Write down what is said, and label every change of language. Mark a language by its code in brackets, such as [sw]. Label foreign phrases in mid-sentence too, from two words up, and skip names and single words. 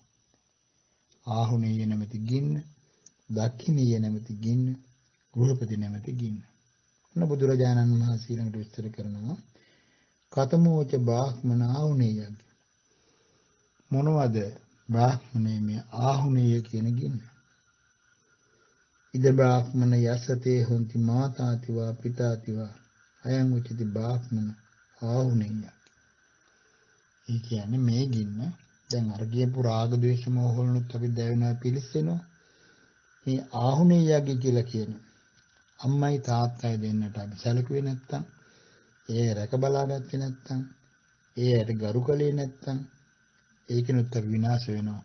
[si] ආහුනේය නැමැති ගින්න, දක්ඛිනේය නැමැති ගින්න, ගෘහපති නැමැති ගින්න. මොන බුදුරජාණන් වහන්සේ ළඟට විස්තර කරනවා. [pi] කතමෝච බ්‍රාහ්මණ ආහුනේයග්ගි. [si] මොනවද බ්‍රාහ්මණය මේ ආහුනේය කියන ගින්න? [pi] ඉද බ්‍රාහ්මණ යසතේ හොන්ති මාතාතිවා පිතාතිවා අයං උචිති බ්‍රාහ්මණ ආහුනේය. [si] ඒ කියන්නේ මේ ගින්න දැන් අර කියපු රාග ද්වේෂ මෝහ වලුත් අපි දැවෙනවා, පිලිස්සෙනවා. මේ ආහුණෙයගේ කියලා කියන අම්මයි තාත්තයි දෙන්නට අපි සැලකුවේ නැත්තම්, ඒ රැක බලාගත්තේ නැත්තම්, ඒයට ගරු කළේ නැත්තම්, ඒකිනුත් අපි විනාශ වෙනවා.